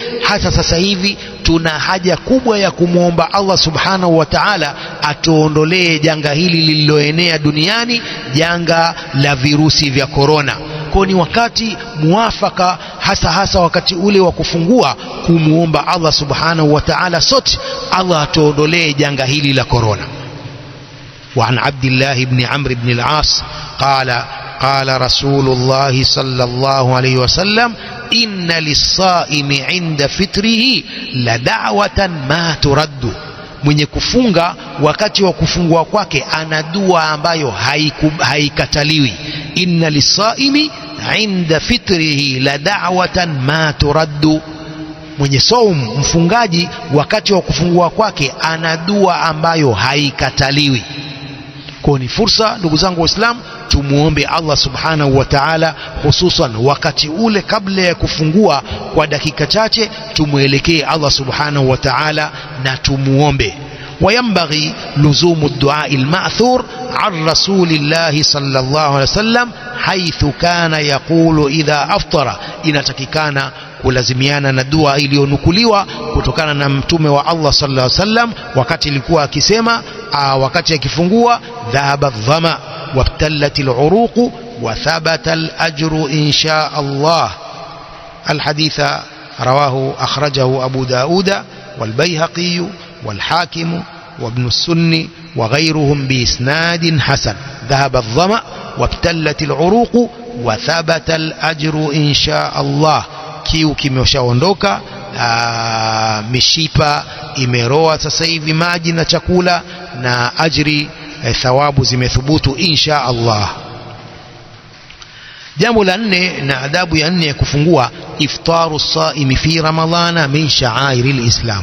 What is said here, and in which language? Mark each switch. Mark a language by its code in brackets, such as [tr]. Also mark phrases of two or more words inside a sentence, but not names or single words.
[sw] Hata sasa hivi tuna haja kubwa ya kumwomba Allah [ar] سبحانه وتعالى [sw] atuondolee janga hili lililoenea duniani, janga la virusi vya korona. Kwa ni wakati muafaka, hasa wakati ule wa kufungua, kumuomba Allah [ar] سبحانه وتعالى [sw] sote, Allah atuondolee janga hili la korona. [ar] وعن عبد الله بن عمرو بن العاص قال رسول الله صلى الله عليه وسلم إن للصائم عند فطره لدعوة ما ترد. [sw] Mwenye kufunga wakati wa kufungua kwake ana dua ambayo haikataliwi. [ar] إن للصائم عند فطره لدعوة ما ترد. [sw] Mwenye saum, mfungaji, wakati wa kufungua kwake ana dua ambayo haikataliwi. Kwa ni fursa, ndugu zangu Waislamu, tumuombe Allah [ar] سبحانه وتعالى, [sw] hususan wakati ule kabla ya kufungua, kwa dakika chache tumuelekee Allah [ar] سبحانه وتعالى [sw] na tumuombe. [ar] وينبغي لزوم الدعاء المأثور عن رسول الله صلى الله عليه وسلم حيث كان يقول إذا أفطر. [sw] inatakikana kulazimiana na dua iliyonukuliwa kutokana na mtume wa Allah [ar] صلى الله عليه وسلم, [sw] wakati ilikuwa akisema wakati akifungua, [ar] ذهب الظمأ وابتلت العروق وثبت الأجر إن شاء الله. الحديث رواه أخرجه أبو داود والبيهقي والحاكم وابن السني وغيرهم بإسناد حسن. ذهب الظمأ وابتلت العروق وثبت الأجر إن شاء الله. [sw] kiu kimeshaondoka, mishipa imeroa sasa hivi maji na chakula, na ajri, thawabu zimethubutu [ar] إن شاء الله. [sw] Jambo la nne na adabu ya nne ya kufungua, [ar] إفطار الصائم في رمضان من شعائر الإسلام.